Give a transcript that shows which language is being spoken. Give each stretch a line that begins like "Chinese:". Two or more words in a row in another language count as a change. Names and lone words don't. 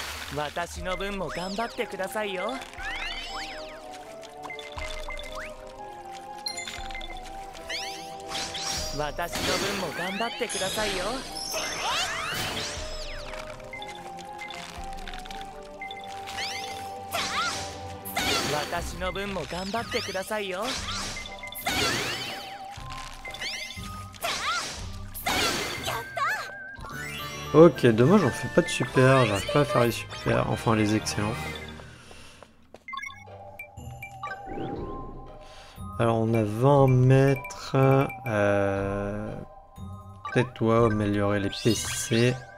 Japanese: 私の分も頑張ってくださいよ。私の分も頑張ってくださいよ。私の分も頑張ってくださいよ。
French: Ok, dommage, on fait pas de super, j'arrive pas à faire les super, enfin les excellents. Alors on a 20 mètres, peut-être toi améliorer les PC.